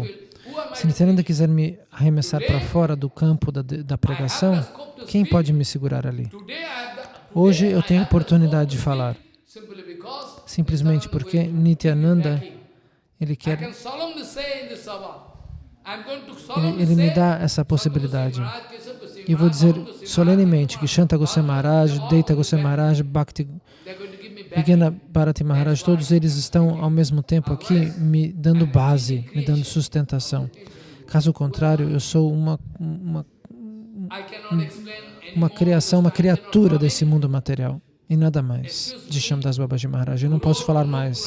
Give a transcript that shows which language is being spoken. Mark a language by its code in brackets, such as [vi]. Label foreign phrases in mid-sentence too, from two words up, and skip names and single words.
[pt] Se Nityananda quiser me arremessar para fora do campo da pregação, quem pode me segurar ali? Hoje eu tenho a oportunidade de falar, simplesmente porque Nityananda, ele me dá essa possibilidade. E eu vou dizer solenemente que Shanta Goswami Maharaj, Deita Goswami Maharaj, Bhakti Vigena Bharati Maharaj, todos eles estão ao mesmo tempo aqui me dando base, me dando sustentação. Caso contrário, eu sou uma criação, uma criatura desse mundo material e nada mais, de Shyamdas Babaji Maharaj. Eu não posso falar mais.